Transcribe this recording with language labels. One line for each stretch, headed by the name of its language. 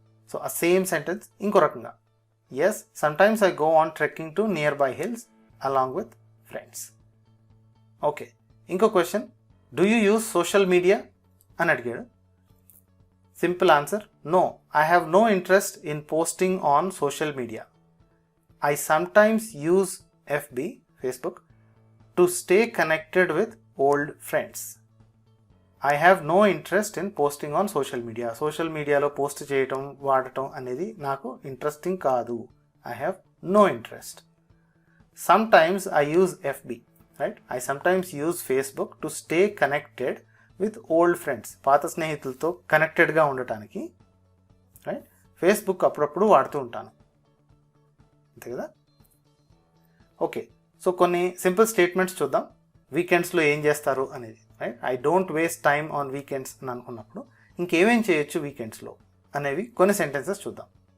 Telugu: So ఆ same sentence ఇంకో రకంగా,
English: Yes, sometimes I go on trekking to nearby hills along with friends.
Telugu: Okay, ఇంకో question,
English: do you use social media
Telugu: అని అడిగాడు.
English: Simple answer, no, I have no interest in posting on social media. I sometimes use FB, Facebook, to stay connected with old friends. I have no interest in posting on social media.
Telugu: Social media లో post చేయటం, వాడటం అనేది నాకు interesting కాదు.
English: I have no interest. Sometimes I use FB, right? I sometimes use Facebook to stay connected with old friends.
Telugu: పాత స్నేహితులతో కనెక్టెడ్గా ఉండటానికి, right, Facebook అప్పుడప్పుడు వాడుతూ ఉంటాను. అంతే కదా. ఓకే, సో కొన్ని సింపుల్ స్టేట్మెంట్స్ చూద్దాం. వీకెండ్స్లో ఏం చేస్తారు అనేది, right.
English: I don't waste time on weekends
Telugu: అని అనుకున్నప్పుడు ఇంకేమేం చేయొచ్చు వీకెండ్స్లో అనేవి కొన్ని సెంటెన్సెస్ చూద్దాం.